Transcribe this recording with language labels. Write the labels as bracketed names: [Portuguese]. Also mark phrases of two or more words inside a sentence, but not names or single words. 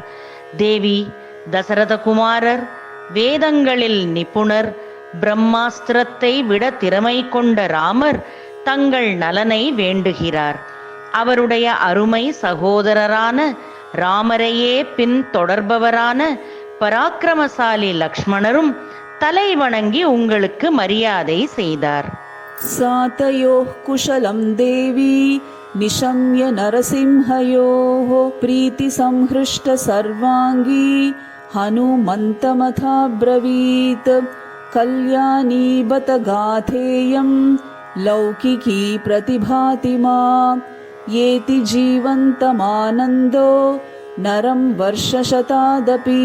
[Tamil] தேவி, தசரதகுமாரர் வேதங்களில் நிபுணர், பிரம்மாஸ்திரத்தை விட திறமை கொண்ட ராமர் தங்கள் நலனை வேண்டுகிறார். அவருடைய அருமை சகோதரரான ராமரையே பின் தொடர்பவரான பராக்கிரமசாலி லக்ஷ்மணரும் தலை வணங்கி உங்களுக்கு மரியாதை செய்தார். [Sanskrit] सातयोः कुशलं देवी निशम्य नरसिंहयोः प्रीतिसंहृष्ट सर्वाङ्गी हनुमन्तमथाब्रवीत्। कल्याणी बत गाथेयं लौकिकी प्रतिभाति मा येति जीवन्तमानन्दो नरं वर्षशतादपि।